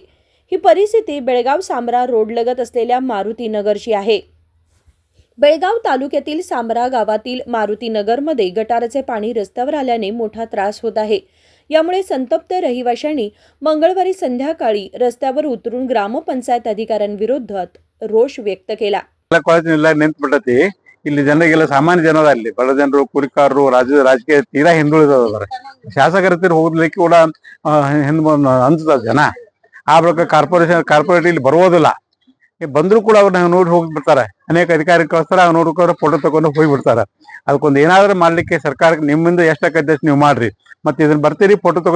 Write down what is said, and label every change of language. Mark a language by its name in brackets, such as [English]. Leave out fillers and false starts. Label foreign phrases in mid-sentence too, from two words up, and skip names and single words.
[Marathi] ही परिस्थिती बेळगाव सामरा रोड लगत असलेल्या मारुतीनगरची आहे। बेळगाव तालुक्यातील सामरा गावातील मारुतीनगरमध्ये गटाराचे पाणी रस्त्यावर आल्याने मोठा त्रास होत आहे। यामुळे संतप्त रहिवाशांनी मंगळवारी संध्याकाळी रस्त्यावर उतरून ग्रामपंचायत अधिकाऱ्यांविरोधात रोष व्यक्त केला। [Kannada] ನಿಂತ್ಬಿಟ್ಟತಿ ಇಲ್ಲಿ ಜನರಿಗೆಲ್ಲ ಸಾಮಾನ್ಯ ಜನರು ಅಲ್ಲಿ ಬಡ ಜನರು ಕುರಿಕಾರರು ರಾಜಕೀಯ ತೀರಾ ಹಿಂದುಳಿದವರು ಶಾಸಕರ ಹೋಗ್ಲಿಕ್ಕೆ ಕೂಡ ಅನ್ಸುತ್ತ ಜನ ಆ ಬಳಿಕ ಕಾರ್ಪೊರೇಟ್ ಇಲ್ಲಿ ಬರೋದಿಲ್ಲ ಬಂದ್ರು ಕೂಡ ಅವ್ರನ್ನ ನೋಡಿ ಹೋಗಿ ಬಿಡ್ತಾರೆ ಅನೇಕ ಅಧಿಕಾರಿ ಕಳಿಸ್ತಾರೆ ಅವ್ರು ನೋಡ್ಕೊಂಡ್ರೆ ಫೋಟೋ ತಗೊಂಡು ಹೋಗಿ ಬಿಡ್ತಾರೆ ಅದಕ್ಕೊಂದು ಏನಾದ್ರೂ ಮಾಡ್ಲಿಕ್ಕೆ ಸರ್ಕಾರಕ್ಕೆ ನಿಮ್ಮಿಂದ ಎಷ್ಟಾಗತ್ತೆ ನೀವು ಮಾಡ್ರಿ ಮತ್ತೆ ಇದನ್ನ ಬರ್ತೀರಿ ಫೋಟೋ ತಗೊಂಡು